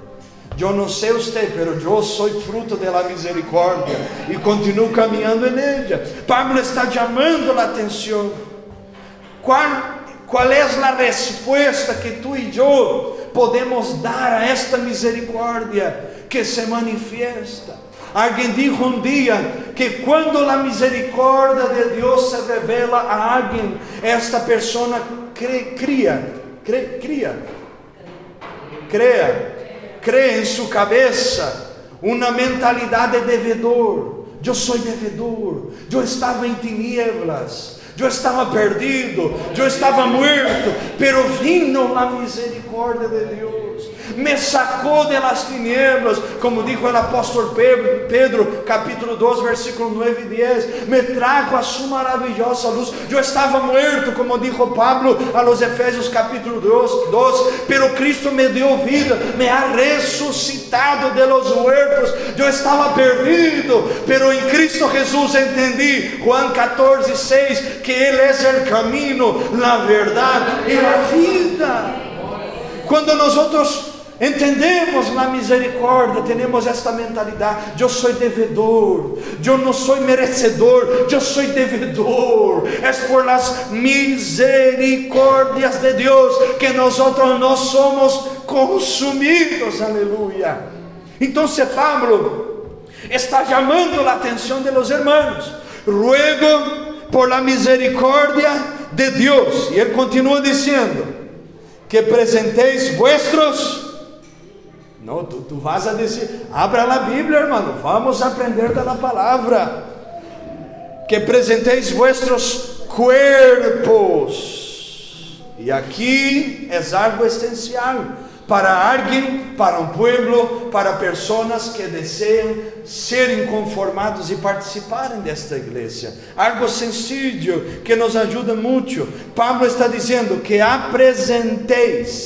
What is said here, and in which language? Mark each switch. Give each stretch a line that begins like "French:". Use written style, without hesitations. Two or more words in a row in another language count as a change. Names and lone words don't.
Spanish: Yo no sé usted, pero yo soy fruto de la misericordia y continúo caminando en ella. Pablo está llamando la atención. ¿Cuál es la respuesta que tú y yo podemos dar a esta misericordia que se manifiesta?
Portuguese: Alguém disse um dia que quando a misericórdia de Deus se revela a alguém, esta pessoa cria em sua cabeça uma mentalidade de devedor. Eu sou devedor, eu estava em tinieblas, eu estava perdido, eu estava morto,
Spanish: pero vino
Portuguese: a misericórdia de Deus, me sacou
Spanish: de las tinieblas, como dijo
Portuguese: o apóstolo Pedro, capítulo 2, versículo 9 e 10, me trago a sua maravilhosa luz. Eu estava morto,
Spanish: como dijo Pablo a los Efésios, capítulo 2, pero Cristo
Portuguese: me deu vida,
Spanish: me ha ressuscitado de los muertos.
Portuguese: Eu estava perdido, pero em Cristo Jesus entendi, Juan 14, 6, que Ele é o caminho, a verdade e a vida. Quando nós entendemos a misericórdia, temos esta mentalidade: eu sou devedor, eu não sou merecedor, eu sou devedor. É
Spanish: por las
Portuguese: misericórdias de Deus que nós não somos consumidos. Aleluia. Então, Pablo está chamando a atenção
Spanish: de los hermanos: ruego por la
Portuguese: misericórdia de Deus. E ele continua dizendo que presenteis vuestros. Não, tu vas a dizer, abra a Bíblia, irmão, vamos aprender da palavra.
Spanish: Que apresenteis vuestros cuerpos.
Portuguese: E aqui é algo essencial para alguém, para um povo, para pessoas que desejam serem conformados e participarem desta igreja.
Spanish: Algo sencillo
Portuguese: que nos ajuda muito. Pablo está dizendo que apresenteis.